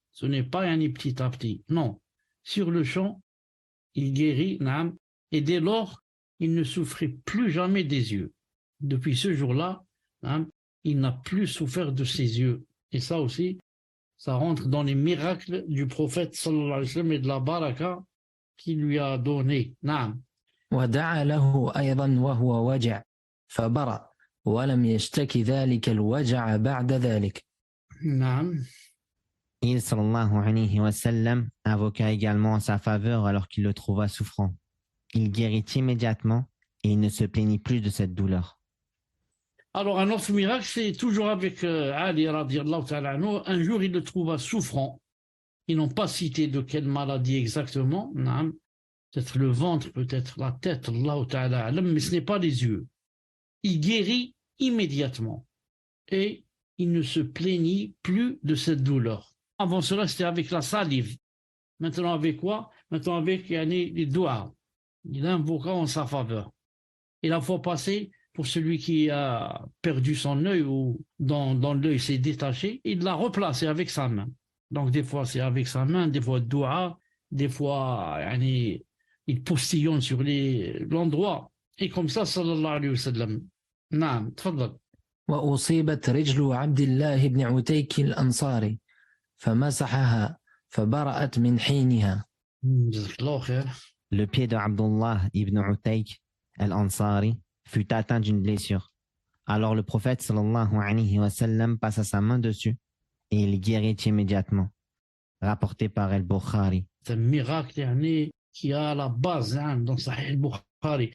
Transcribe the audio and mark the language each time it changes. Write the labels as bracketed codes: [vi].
[fr] Ce n'est pas petit à petit, non. Sur le champ, il guérit, et dès lors, il ne souffrait plus jamais des yeux. Depuis ce jour-là, il n'a plus souffert de ses yeux. Et ça aussi, ça rentre dans les miracles du prophète sallallahu alayhi wa sallam et de la baraka qu'il lui a donné. [ar] Naam. ودعا له أيضا وهو وجع فبرأ ولم يشتك ذلك الوجع بعد ذلك. Naam. [fr] Il sallallahu alayhi wa sallam invoqua également en sa faveur alors qu'il le trouva souffrant. Il guérit immédiatement et il ne se plaignit plus de cette douleur. Alors un autre miracle, c'est toujours avec Ali radiyallahu ta'ala anhu. Un jour, il le trouva souffrant. Ils n'ont pas cité de quelle maladie exactement. Naam. Peut-être le ventre, peut-être la tête, Allah ta'ala alam, mais ce n'est pas les yeux. Il guérit immédiatement et il ne se plaignit plus de cette douleur. Avant cela, c'était avec la salive. Maintenant, avec quoi? Maintenant, avec les doigts. Il invoqua en sa faveur. Et la fois passée, pour celui qui a perdu son œil ou dans l'œil s'est détaché, il l'a replacé avec sa main. Donc, des fois, c'est avec sa main, des fois, doua, des fois, il postillonne sur l'endroit. Et comme ça, sallallahu alayhi wa sallam. Naam, tfadal. [ar] وأصيبت رجل عبد الله بن عتيك الأنصاري فمسحها فبرأت من حينها. Jazakallah khair. [fr] Le pied de Abdullah ibn Utayk al-Ansari fut atteint d'une blessure. Alors le prophète sallallahu alayhi wa sallam passa sa main dessus et il guérit immédiatement. Rapporté par al-Bukhari. C'est un miracle qui a la base dans Sahih al-Bukhari.